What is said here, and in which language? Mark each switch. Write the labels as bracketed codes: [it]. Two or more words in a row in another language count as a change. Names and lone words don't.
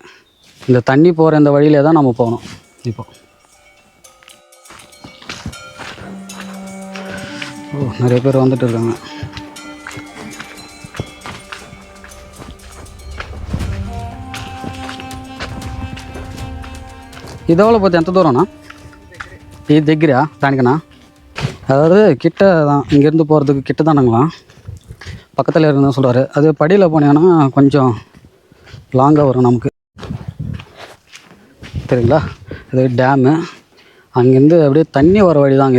[ta] இந்த தண்ணி போகிற இந்த வழியிலே தான் நம்ம போகணும். இப்போது நிறைய பேர் வந்துட்டு இருக்காங்க. இதோட பார்த்து [te] ఎంత దూరంనా? ఇది దగ్గర దానికన్నా, [ta] அதாவது கிட்ட தான், இங்கேருந்து போகிறதுக்கு கிட்ட தானுங்களா, பக்கத்தில் இருக்குன்னு சொல்கிறாரு. அது படியில் போனீங்கன்னா கொஞ்சம் லாங்காக வரும் நமக்கு, சரிங்களா. இது டேமு, அங்கேருந்து அப்படியே தண்ணி வர வழி தாங்க.